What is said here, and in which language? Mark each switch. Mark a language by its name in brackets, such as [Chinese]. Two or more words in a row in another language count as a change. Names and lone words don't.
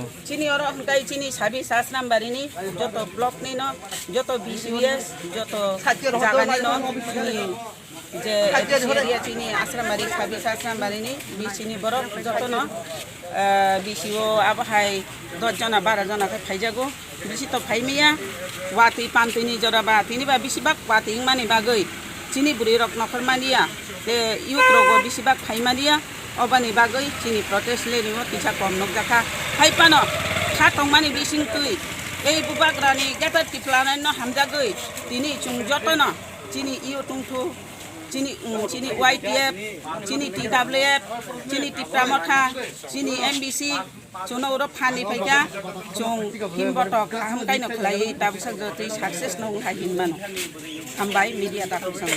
[Kok Borok] चिनी और हंगाई चिनी 26 आश्रामबारिनि जतो ब्लक नि न जतो बीसीएस जतो जागानि न जे एरिया चिनी आश्रामबारि 26 आश्रामबारिनि बिसिनि बरफ जतो न बिसिओ आबहाय 10 जना 12 जना के फाइजागो बिसि त फाइमिया वाति पान्तिनि जराबा तिनिबा बिसिबाक वाति मानि बागै चिनी बुरि रक नखरमानिया ते युथ रोगो बिसिबाक फाइमानिया अबनि बागै चिनी प्रोटेस्ट लेरिमो तिसा कम नगजाखा haipano khatong mani bising tui ei bubagrani gata tiplana no hamjagoi tini chungjotono chini iyo tungthu chini YPF chini TWF chini Tipramotha chini MBC chuno ro phani phaika chung himbotok ham kaino khlai tabsak joti success no ha hinmano hambai media ta